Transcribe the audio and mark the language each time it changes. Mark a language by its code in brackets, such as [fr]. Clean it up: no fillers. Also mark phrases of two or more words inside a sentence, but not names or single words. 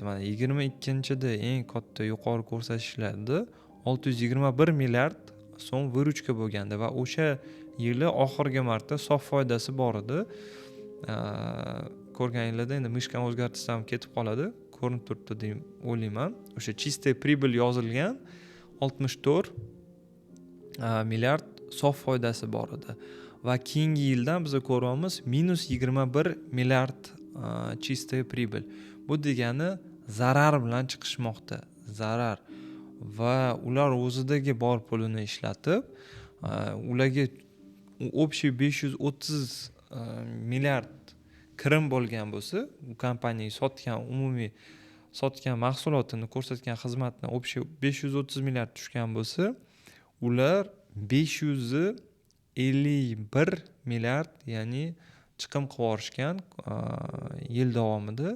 [uz] Mana 22-da eng katta yuqori ko'rsatishlarda 621 milliard so'm vyruchka bo'lgandi va o'sha yili oxirgi marta sof foydasi bor edi. Ko'rganinglarda endi mishkani o'zgartirsam ketib qoladi. Ko'rinib turibdi deb o'ylayman. O'sha [ru] чистая прибыль [uz] yozilgan 64 milliard sof foydasi bor edi. Va keyingi yildan biz ko'ryapmiz -21 milliard [ru] чистая прибыль. [uz] Bu degani zarar bilan chiqishmoqda. Zarar. Va ular o'zidagi bor pulini ishlatib, ularga общий 530 milliard kirim bo'lgan bo'lsa, bu kompaniya sotgan umumiy sotgan mahsulotini, ko'rsatgan xizmatni общий 530 milliard tushgan bo'lsa, ular 551 milliard, ya'ni chiqim qilib yuborishgan yil davomida.